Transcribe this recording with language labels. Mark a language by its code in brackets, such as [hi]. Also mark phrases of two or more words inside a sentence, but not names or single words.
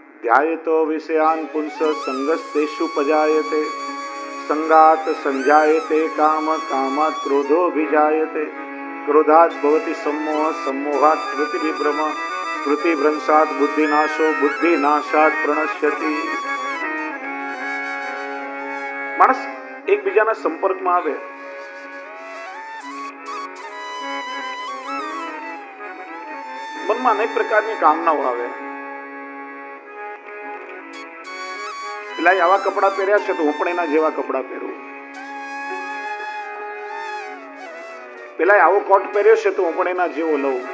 [sa] ध्यायतो विषयान् पुंस संगस्तेषु पजायते संगात संजायते काम कामात् क्रोधोऽभिजायते क्रोधात् भवति सम्मोह सम्मोहात् स्मृतिविभ्रम स्मृतिभ्रंशात् बुद्धिनाशो बुद्धिनाशात् प्रणश्यति। [gu] માણસ એકબીજાના સંપર્કમાં આવે મનમાં અનેક પ્રકારની કામનાઓ આવે. પેલા આવા કપડા પહેર્યા છે તો હું પણ એના જેવા કપડા પહેરું. પેલા આવો કોટ પહેર્યો છે તો હું પણ એના જેવો લઉં.